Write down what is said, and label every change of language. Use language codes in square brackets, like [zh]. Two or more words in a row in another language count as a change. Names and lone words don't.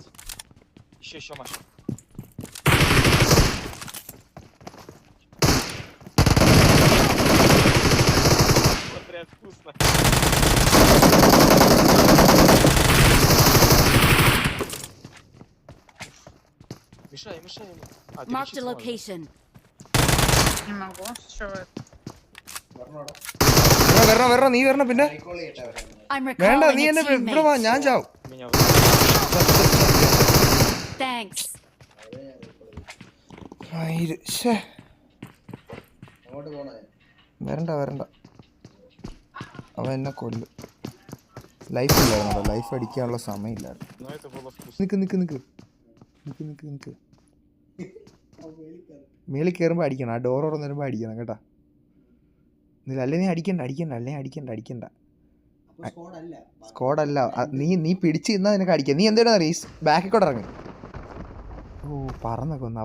[ru] Еще, Маша. Смотря вкусно. Мешай ему. А, ты [en] Marked a [ru] лечиться [en] location. [ru] Не могу. С чего это? [ml] വരണ നീ വരണം. പിന്നെ [en] I'm [ml] വേണ്ട, [en] recalling [ml] നീ [en] a [ml] എന്നെ ഇവിടെ വാ, [en] teammate. [ml] ഞാൻ ചാവും. [ru] надо. Меня [en] Thanks. [ml] വരണ്ട അവൻ എന്നെ കൊല്ലും. ലൈഫ് ഇല്ലായിരുന്നല്ലോ, ലൈഫ് അടിക്കാനുള്ള സമയമില്ലായിരുന്നു. [ru] Но это было вкусно. [ml] നിക്ക് മേളിൽ കയറുമ്പോൾ അടിക്കണം. ആ ഡോർ തുറന്ന് വരുമ്പോൾ അടിക്കണം കേട്ടാ. അല്ലേ നീ അടിക്കണ്ട. സ്കോഡല്ല, നീ പിടിച്ച് നിന്നാ നിനക്ക് അടിക്കാം. നീ എന്തായാലും അറിയ ബാക്കിൽ കൂടെ ഇറങ്ങി. ഓ പറന്നൊക്കെ വന്നു.